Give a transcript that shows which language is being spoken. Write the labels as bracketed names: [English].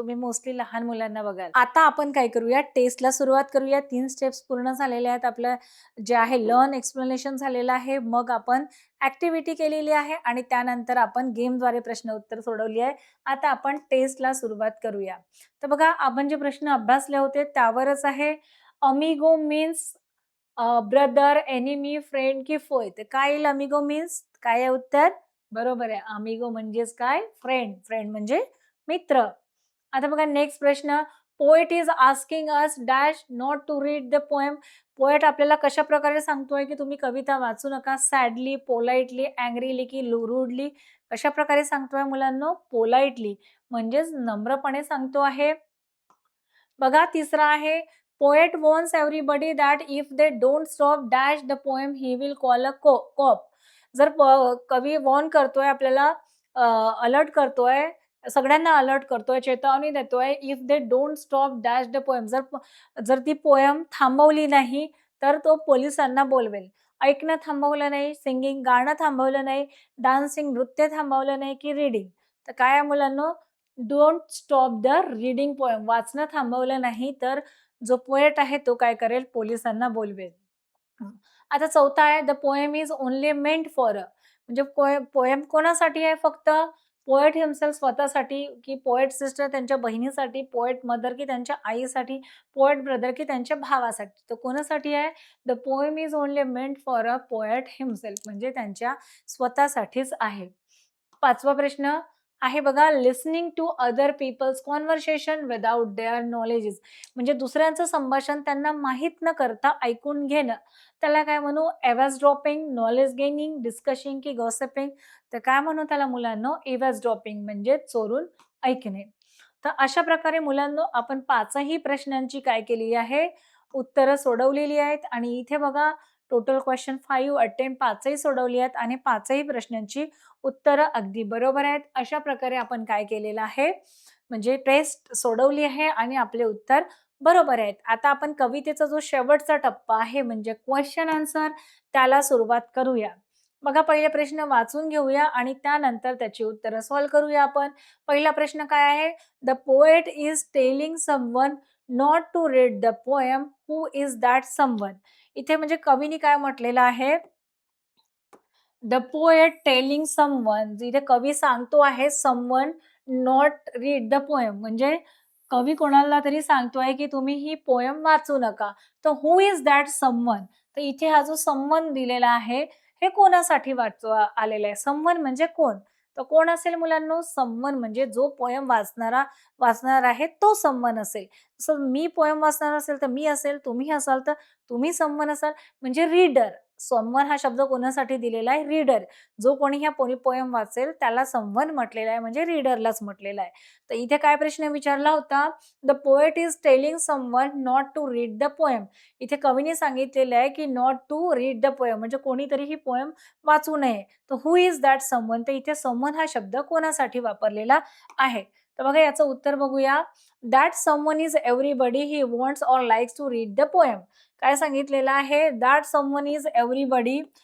[Marathi] तुम्ही मोस्टली लहान मुलांना बघाल. आता आपण काय करूया, टेस्टला सुरुवात करूया. 3 स्टेप्स पूर्ण झालेल्या आहेत. आपल्या जे आहे लर्न एक्सप्लेनेशन झालेलं आहे. मग आपण ॲक्टिव्हिटी केलेली आहे आणि त्यानंतर आपण गेमद्वारे प्रश्न उत्तर सोडवली आहे. आता आपण टेस्टला सुरुवात करूया. तर बघा, आपण जे प्रश्न अभ्यासले होते त्यावरच आहे. [English] Amigo means brother, enemy, friend की foe. [Marathi] तर काय येईल अमिगो मीन्स? काय आहे उत्तर? बरोबर आहे. अमिगो म्हणजेच काय? फ्रेंड. फ्रेंड म्हणजे मित्र. आता बघा नेक्स्ट प्रश्न. [English] Poet is asking us dash not to read the poem. [Marathi] Poet आपल्याला कशाप्रकारे सांगतोय, की तुम्ही कविता वाचू नका. [English] Sadly, politely, angrily की rudely. [Marathi] कशाप्रकारे सांगतोय मुलांनो? पोलाइटली म्हणजेच नम्रपणे सांगतो आहे. बघा तिसरा आहे. [English] Poet warns everybody that if they don't stop dash the poem he will call a cop. [Marathi] जर कवी वॉर्न करतोय आपल्याला, अलर्ट करतोय, सगळ्यांना अलर्ट करतोय, चेतावणी देतोय, [English] If they don't stop dash the poem. [Marathi] जर ती पोएम थांबवली नाही, तर तो पोलिसांना बोलवेल. ऐकणं थांबवलं नाही, सिंगिंग गाणं थांबवलं नाही, डान्सिंग नृत्य थांबवलं नाही की रीडिंग. तर काय आहे मुलांनो? [English] Don't stop the reading poem. [Marathi] वाचणं थांबवलं नाही तर जो पोएट आहे तो काय करेल? पोलिसांना बोलवेल. हं. आता चौथा आहे, [English] the poem is only meant for [Marathi] म्हणजे पोएम कोणासाठी आहे फक्त? पोएट हिमसेल्फ स्वतःसाठी, की पोएट सिस्टर त्यांच्या बहिणीसाठी, पोएट मदर की त्यांच्या आईसाठी, पोएट ब्रदर की त्यांच्या भावासाठी. तर कोणासाठी आहे? [English] the poem is only meant for a poet himself [Marathi] म्हणजे त्यांच्या स्वतःसाठीच आहे. 5वा प्रश्न आहे बघा, [English] Listening to other people's conversation without their knowledges. [Marathi] म्हणजे दुसऱ्यांचं संभाषण त्यांना माहीत न करता ऐकून घेणं. त्याला काय म्हणू? [English] Eavesdropping, knowledge gaining, discussing की gossiping. [Marathi] तर काय म्हणू त्याला मुलांनो? एव्हॅसड्रॉपिंग म्हणजे चोरून ऐकणे. तर अशा प्रकारे मुलांनो, आपण 5ही प्रश्नांची काय केली आहे? उत्तरं सोडवलेली आहेत आणि इथे बघा, टोटल क्वेशन 5 अटेम्प्ट 5ही सोडवली आहेत आणि 5ही प्रश्नांची उत्तरं अगदी बरोबर आहेत. अशा प्रकारे आपण काय केलेलं आहे, म्हणजे टेस्ट सोडवली आहे आणि आपले उत्तर बरोबर आहेत. आता आपण कवितेचा जो शेवटचा टप्पा आहे म्हणजे क्वेशन आन्सर, त्याला सुरुवात करूया. बघा, पहिले प्रश्न वाचून घेऊया आणि त्यानंतर त्याची उत्तरं सॉल्व्ह करूया आपण. पहिला प्रश्न काय आहे? [English] The poet is telling someone not to read the poem. Who is that someone? [Marathi] इथे म्हणजे कवीने काय म्हटलेलं आहे? [English] The poet telling someone. [Marathi] इथे कवी सांगतो आहे [English] someone not read the poem [Marathi] म्हणजे कवी कोणाला तरी सांगतोय, की तुम्ही ही पोएम वाचू नका. तर [English] Who is that someone? [Marathi] तर इथे हा जो समवन दिलेला आहे, हे कोणासाठी वाचवा आलेलं आहे? समवन म्हणजे कोण? तर कोण असेल मुलांनो? समवन म्हणजे जो पोएम वाचणार आहे तो समवन असेल. जसं मी पोएम वाचणार असेल तर मी असेल, तुम्ही असाल तर तुम्ही समवन असाल म्हणजे रीडर. समवन हा शब्द कोणासाठी दिलेला आहे? रीडर. जो कोणी ह्या पोएम वाचेल त्याला समवन म्हटलेलं आहे म्हणजे रीडरलाच म्हटलेलं आहे. तर इथे काय प्रश्न विचारला होता? [English] The poet is telling someone not to read the poem. [Marathi] इथे कवीने सांगितलेलं आहे, की [English] not to read the poem [Marathi] म्हणजे कोणीतरी ही पोएम वाचू नये. तर [English] Who is that someone? [Marathi] तर इथे समवन हा शब्द कोणासाठी वापरलेला आहे? तर बघा याचं उत्तर बघूया. [English] That someone is everybody he wants or likes to read the poem. [Marathi] काय सांगितलेलं आहे? [English] That someone is everybody.